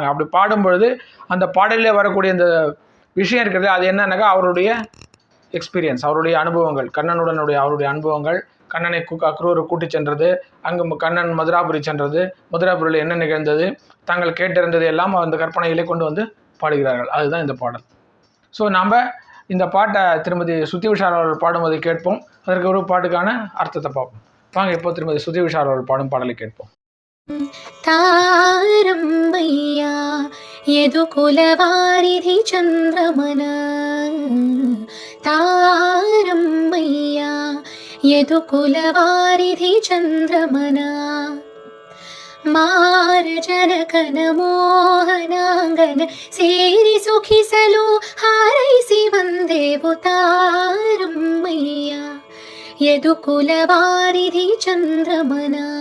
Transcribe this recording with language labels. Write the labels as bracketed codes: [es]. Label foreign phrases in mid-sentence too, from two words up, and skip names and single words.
[ta] அப்படி பாடும்பொழுது அந்த பாடலில் வரக்கூடிய இந்த விஷயம் இருக்கிறது, அது என்னன்னாக்கா அவருடைய எக்ஸ்பீரியன்ஸ், அவருடைய அனுபவங்கள், கண்ணனுடனுடைய அவருடைய அனுபவங்கள், கண்ணனை அக்ரூரை கூட்டி சென்றது, அங்கு கண்ணன் மதுராபுரி சென்றது, மதுராபுரியில் என்ன நிகழ்ந்தது, தாங்கள் கேட்டிருந்தது எல்லாம் அந்த கற்பனையிலே கொண்டு வந்து பாடுகிறார்கள். அதுதான் இந்த பாடல். ஸோ நாம் இந்த பாட்டை திருமதி சுத்தி விஷால் அவர்கள் பாடும்போது கேட்போம். அதற்கு ஒரு பாட்டுக்கான அர்த்தத்தை பார்ப்போம். வாங்க இப்போ திருமதி சுத்தி விஷால் அவர்கள் பாடும் பாடலை கேட்போம். [kn] ತಾರಂಬಯ್ಯ ಯದುಕುಲವಾರಿಧಿ ಚಂದ್ರಮನ, ತಾರಂಬಯ್ಯ ಯದುಕುಲವಾರಿಧಿ ಚಂದ್ರಮನ, ಮಾರಜನಕನ ಮೋಹನಾಂಗನ ಸೇರಿ ಸುಖಿಸಲು ಹಾರೈಸಿ ಬಂದೆವು ತಾರಂಬಯ್ಯ ಯದುಕುಲವಾರಿಧಿ ಚಂದ್ರಮನ.